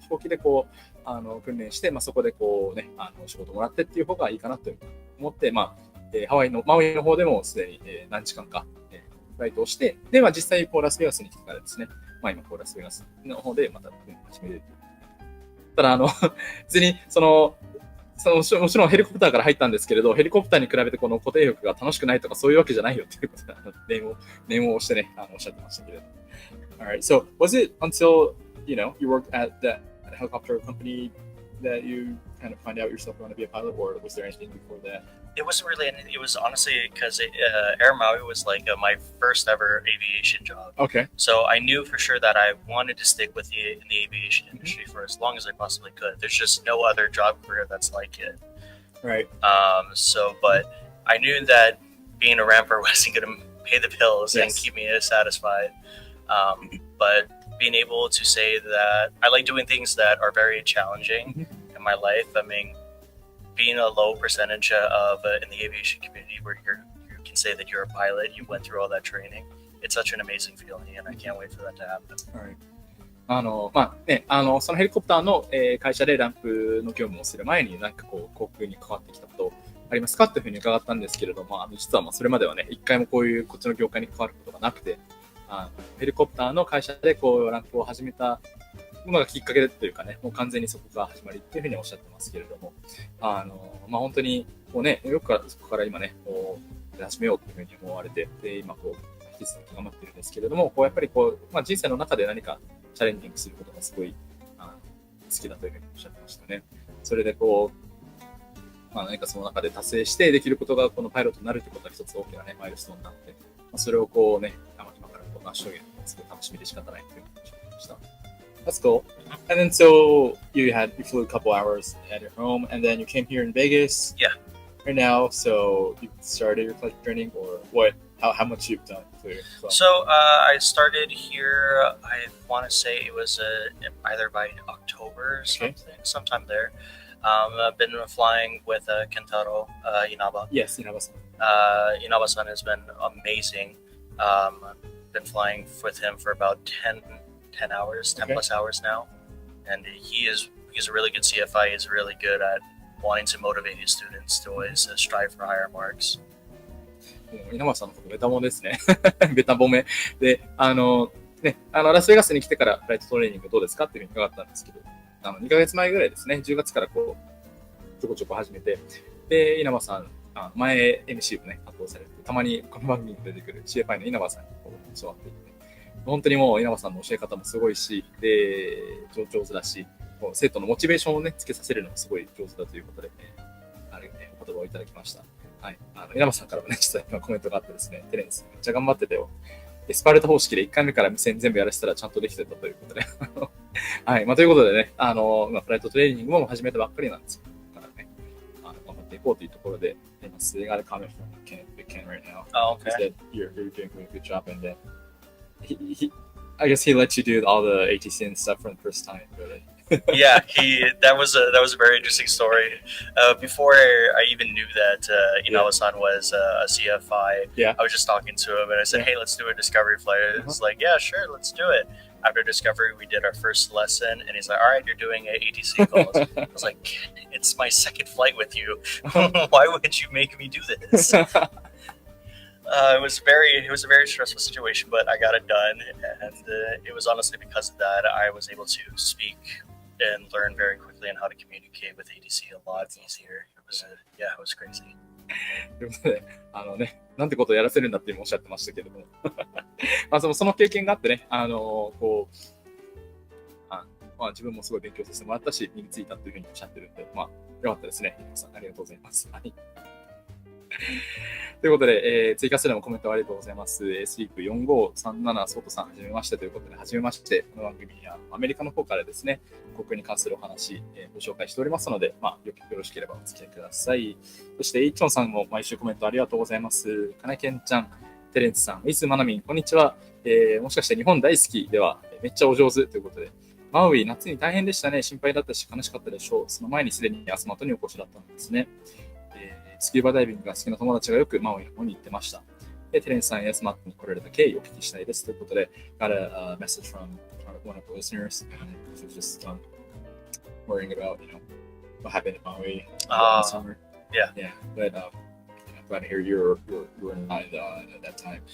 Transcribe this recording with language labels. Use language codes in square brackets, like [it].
[ja] 飛行機でこう、訓練して、そこでこうね、仕事もらってっていう方がいいかなと思って、ハワイのマウイの方でもすでに、何時間か、フライトをして、で、実際こうラスベガスに来てからですね、今こうラスベガスの方でまた始めるという。ただ、別に、もちろんヘリコプターから入ったんですけれど、ヘリコプターに比べてこの固定翼が楽しくないとかそういうわけじゃないよっていうことで、念を押してね、おっしゃってましたけれど。 [en] Alright, so was it until, you worked at that helicopter company that you kind of find out yourself want to be a pilot, or was there anything before that? It wasn't really anything. It was honestly because Air Maui was like my first ever aviation job. Okay. So I knew for sure that I wanted to stick with in the aviation industry for as long as I possibly could. There's just no other job career that's like it. Right. But I knew that being a ramper wasn't going to pay the bills and keep me satisfied. But being able to say that I like doing things that are very challenging in my life. I mean, being a low percentage of in the aviation community where you can say that you're a pilot, you went through all that training. It's such an amazing feeling, and I can't wait for that to happen. Alright. [ja] そのヘリコプターの、会社でランプの業務をする前に、こう、航空に関わってきたことありますかというふうに伺ったんですけれども、実はそれまではね、一回もこっちの業界に関わることがなくて、ヘリコプターの会社でこうランプを始めたのがきっかけというかね、もう完全にそこが始まりっていうふうにおっしゃってますけれども、本当にこうね、よくそこから今ね、こう始めようっていうふうに思われて、で今こう引き続き頑張ってるんですけれども、こうやっぱりこう人生の中で何かチャレンジングすることがすごい好きだというふうにおっしゃってましたね。それでこう何かその中で達成してできることがこのパイロットになるということは一つ大きなねマイルストーンになって、それをこうね。成し遂げるのがすごい楽しみで仕方ないというふうにおっしゃってました。 [en] That's cool. And then so you flew a couple hours at your home, and then you came here in Vegas. Yeah. Right now, so you started your flight training, or what? How much you've done? So I started here. I want to say it was either by October or something, sometime there. I've been flying with Kentaro Inaba. Yes, Inaba-san. Inaba-san has been amazing. Been flying with him for about 10 hours, 10 plus hours now. And he's a really good CFI. He's really good at wanting to motivate his students to always strive for higher marks. [ja] 稲葉さんのことベタ褒めですね。ベタ褒め。で、ラスベガスに来てからフライトトレーニングどうですかっていうふうに伺ったんですけど、2ヶ月前ぐらいですね、10月からこう、ちょこちょこ始めて、で、稲葉さん、前 MC をね、発行されて、たまにこの番組に出てくる CFI の稲葉さんにこう教わっていて、本当にもう稲葉さんの教え方もすごいし、で、上手だし、生徒のモチベーションをね、つけさせるのもすごい上手だということで、お言葉をいただきました。はい。稲葉さんからもね、実は今コメントがあってですね、テレンスめっちゃ頑張ってたよ。スパルタ方式で1回目から全部やらせたらちゃんとできてたということで。はい。ということでね、今フライトトレーニングも始めたばっかりなんですけど、からね、頑張っていこうというところで、 [en] They got a comment from Ken right now. Oh, okay. He said you're doing a good job, and then I guess he let you do all the ATC and stuff from the first time, really. Yeah, that was a very interesting story. Before I even knew that Inawa-san was a CFI, I was just talking to him and I said, "Hey, let's do a discovery flight." It's like, "Yeah, sure, let's do it." After discovery, we did our first lesson, and he's like, "All right, you're doing ATC calls." I was like, "It's my second flight with you. Why would you make me do this?" It was a very stressful situation, but I got it done, and it was honestly because of that I was able to speak and learn very quickly on how to communicate with ATC a lot easier. It was crazy. [ja] ということで、なんてことをやらせるんだっておっしゃってましたけれども、その経験があってね、こう、まあ、自分もすごい勉強させてもらったし、身についたというふうにおっしゃってるんで、まあ、よかったですね。皆さん、ありがとうございます。はい。ということで、追加するのコメントありがとうございます。スリープ4537ソートさん、はじめましてということで、はじめまして、この番組はアメリカの方からですね、航空に関するお話、ご紹介しておりますので、まあ、よろしければお付き合いください。そして、イチョンさんも毎週コメントありがとうございます。かなけんちゃん、テレンツさん、ウィズマナミン、こんにちは。もしかして日本大好きでは、めっちゃお上手ということで、マウイ、夏に大変でしたね。心配だったし、悲しかったでしょう。その前にすでにアスマートにお越しだったんですね。スキューバダイビングが好きな友達がよくマウイの方に行ってました。で、テレンさんやスマットに来られた経緯をお聞きしたいですということで、 [en] got a message from one of the listeners, and it was just worrying about, what happened in Maui in the summer. Yeah. But I'm glad to hear you were not at that time.